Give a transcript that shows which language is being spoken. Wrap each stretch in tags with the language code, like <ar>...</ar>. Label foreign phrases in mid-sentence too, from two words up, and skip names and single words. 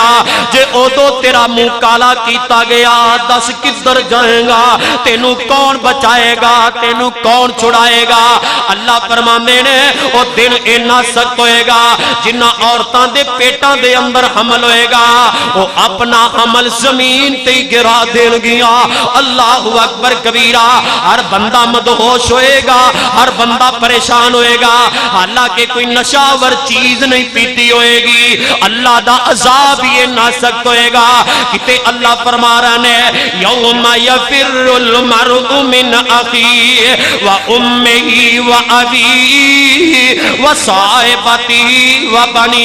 <pa>جے اودوں تیرا منہ کالا کیتا گیا دس کدھر جائے گا? تینوں کون بچائے گا؟ تینوں کون چھڑائے گا? اللہ فرماندے نے او دن اینا سخت ہوئے گا جنہاں عورتاں دے پیٹاں دے اندر حمل ہوئے گا وہ اپنا عمل زمین تے گرا دینگیاں.</pa> <ar>الله أكبر كبيرا.</ar> <pa>ہر بندہ مدہوش ہوئے گا ہر بندہ پریشان ہوئے گا حالانکہ کوئی نشہ آور چیز نہیں پیتی ہوئے گی. اللہ دا عذاب یہ نا سخت ہوئے گا کتے اللہ فرما رہے نے</pa> <ar>يوم يفر المرء من أخيه وأمه وأبيه وصاحبته وبنيه.</ar>